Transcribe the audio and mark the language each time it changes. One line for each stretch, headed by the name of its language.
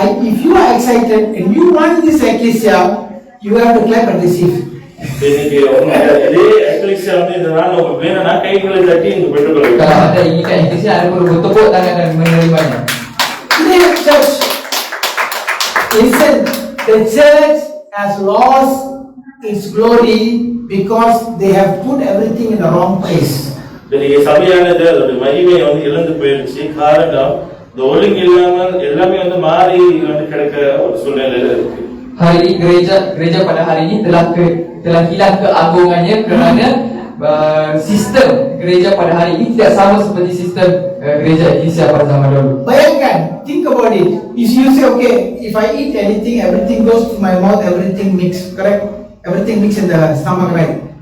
English: If you are excited and you want this ecclesia, you have to clap and receive.
Tamil: இன்னைக்கு இதே ecclesia இந்த நாளில் உங்களுக்கு வேணும்னா கைகளை தட்டி இங்க பெற்றுக்கொள்ளுங்க.
Malay: Kalau anda inginkan eklesia, anda perlu bertepuk tangan dan menerimanya.
English: Today, church, listen, the church has lost its glory because they have put everything in the wrong place.
Tamil: இன்னைக்கு சபையானது அதோட மகிமையை வந்து இழந்து போயிருச்சு. காரணம் இந்த ஒழுங்கு இல்லாமல் எல்லாமே வந்து மாறி வந்து கிடக்க ஒரு சூழ்நிலையில இருக்கு.
Malay: Hari ini gereja pada hari ini telah hilang keagungannya kerana sistem gereja pada hari ini tidak sama seperti sistem gereja eklesia pada zaman dahulu.
English: Bayangkan, think about it. If you say, okay, if I eat anything, everything goes to my mouth, everything mix, correct? Everything mix in the stomach, right?